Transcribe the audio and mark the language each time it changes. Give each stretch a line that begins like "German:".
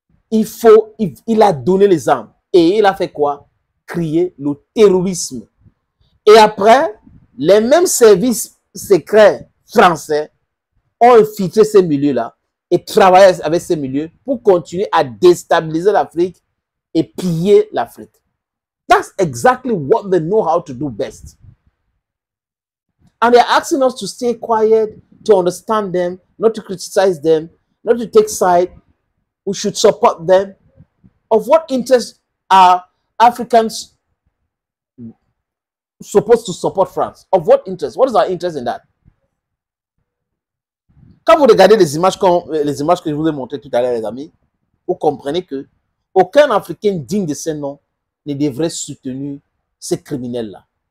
French: Il a donné les armes. Et il a fait quoi? Crier le terrorisme. Et après, les mêmes services secrets français ont infiltré ces milieux-là et travaillé avec ces milieux pour continuer à déstabiliser l'Afrique et piller l'Afrique.
English: That's exactly what they know how to do best. And they're asking us to stay quiet, to understand them, not to criticize them, not to take side. We should support them. Of what interest are Africans supposed to support France? Of what interest? What is our interest in that?
French: Quand vous regardez les images que je vous ai montrées tout à l'heure, les amis, vous comprenez que aucun Africain digne de ce nom ne devrait soutenir ces criminels-là.